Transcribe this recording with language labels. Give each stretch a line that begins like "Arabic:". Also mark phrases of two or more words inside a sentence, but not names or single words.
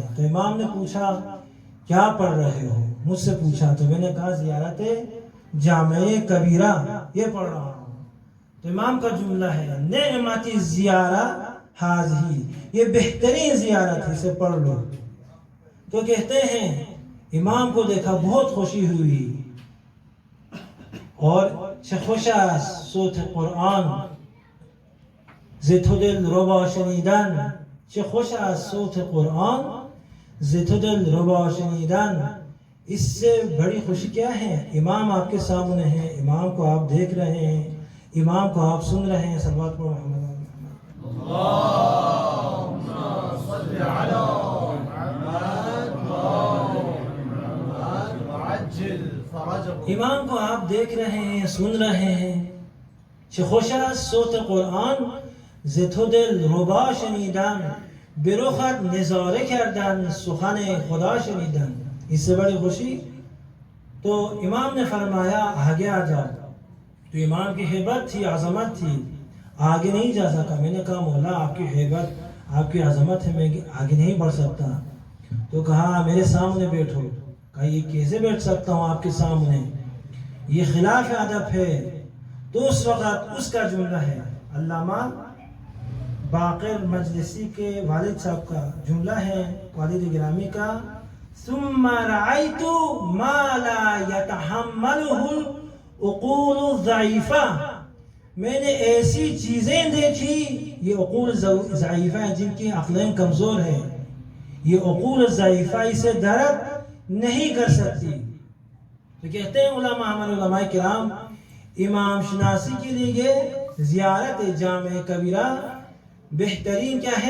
Urdu: تو امام نے پوچھا کیا پڑھ رہے ہو؟ مجھ سے پوچھا، تو میں نے کہا زیارت جامع کبیرہ یہ پڑھ رہا ہوں۔ تو امام کا جملہ ہے
Arabic: نعمت زیارہ حاضی،
Urdu: یہ بہترین زیارت ہے، اسے پڑھ لو۔ تو کہتے ہیں امام کو دیکھا، بہت خوشی ہوئی، اور
Persian: چه خوش است صوت قرآن ز تو دل ربا شنیدن، چه خوش است صوت قرآن ز تو دل ربا شنیدن۔
Urdu: اس سے بڑی خوشی کیا ہے؟ امام آپ کے سامنے ہیں، امام کو آپ دیکھ رہے ہیں، امام کو آپ سن رہے ہیں۔ صلوات پڑھو محمد
Arabic: اللہم صل علی
Urdu: امام کو آپ دیکھ رہے ہیں، سن رہے ہیں۔
Persian: چه خوش است صوت قرآن ز تو دل ربا شنیدن، به رخت نظاره کردن سخن خدا شنیدن۔
Urdu: اس سے بڑی خوشی؟ تو امام نے فرمایا آگے آ جاؤ۔ تو امام کی ہیبت تھی، عظمت تھی، آگے نہیں جا سکا۔ میں نے کہا مولا آپ کی ہیبت، آپ کی عظمت ہے، میں آگے نہیں بڑھ سکتا۔ تو کہا میرے سامنے بیٹھو۔ کہا یہ کیسے بیٹھ سکتا ہوں آپ کے سامنے، یہ خلاف ادب ہے۔ تو اس وقت اس کا جملہ ہے، علامہ باقر مجلسی کے والد صاحب کا جملہ ہے، والد گرامی کا،
Arabic: ثم رأيت ما لا يتحمله العقول الضعیفہ،
Urdu: میں نے ایسی چیزیں دیکھی، یہ
Arabic: عقول ضعیفہ
Urdu: ہیں جن کی عقلیں کمزور ہیں، یہ
Arabic: عقول ضعیفہ
Urdu: اسے درک نہیں کر سکتی۔ تو کہتے ہیں علماء، ہمارے علماء کرام امام شناسی کے لیے زیارت جامع کبیرہ بہترین کیا ہے؟